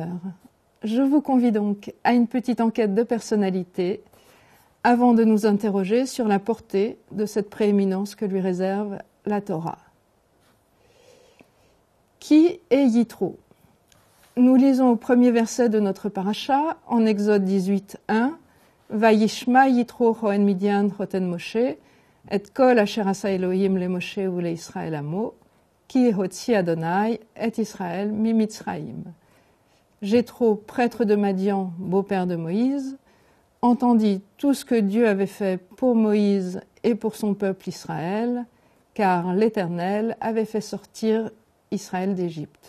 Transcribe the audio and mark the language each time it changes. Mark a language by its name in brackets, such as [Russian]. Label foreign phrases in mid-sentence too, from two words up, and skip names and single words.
[French] Je vous convie donc à une petite enquête de personnalité avant de nous interroger sur la portée de cette prééminence que lui réserve la Torah. Qui est Yitro ? Nous lisons au premier verset de notre paracha, en Exode 18:1, [Hebrew] וישמע יתרו כהן מדין חתן משה, את כל אשר עשה אלהים למשה ולישראל עמו, כי הוציא אדני את ישראל ממצרים. [French] Jéthro, prêtre de Madian, beau-père de Moïse, entendit tout ce que Dieu avait fait pour Moïse et pour son peuple Israël, car l'Éternel avait fait sortir Israël d'Égypte.